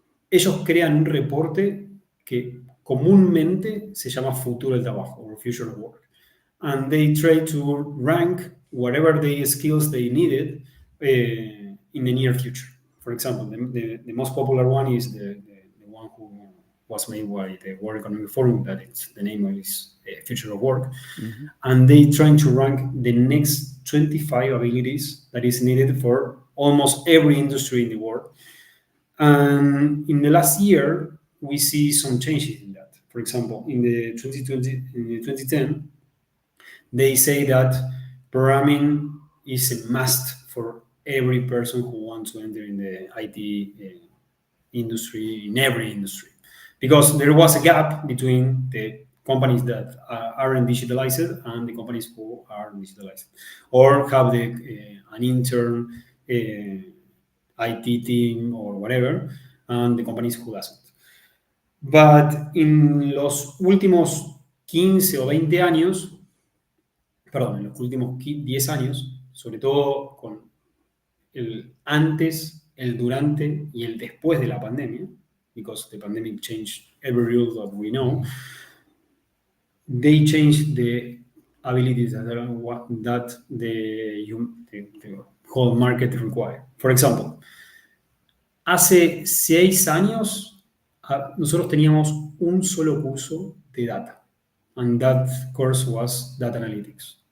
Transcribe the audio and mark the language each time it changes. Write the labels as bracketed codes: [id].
[es] Ellos crean un reporte que comúnmente se llama Futuro del Trabajo, or Future of Work. [en] And they try to rank whatever the skills they needed in the near future. For example, the most popular one is the one who was made by the World Economic Forum, that it's the name is Future of Work. Mhm. And they trying to rank the next 25 abilities that is needed for almost every industry in the world. And in the last year, we see some changes in that. For example, in the 2020, in the 2010, they say that programming is a must for every person who wants to enter in the IT industry, in every industry, because there was a gap between the companies that aren't digitalized and the companies who are digitalized, or have an intern IT team or whatever, and the companies who doesn't. [es] But en los últimos 15 o 20 años, perdón, en los últimos 10 años, sobre todo con el antes, el durante y el después de la pandemia, [en] because the pandemic changed every rule that we know, Mhm. they changed the abilities that the whole market require. For example, [es] hace 6 años nosotros teníamos un solo curso de data, [en] and that course was data analytics.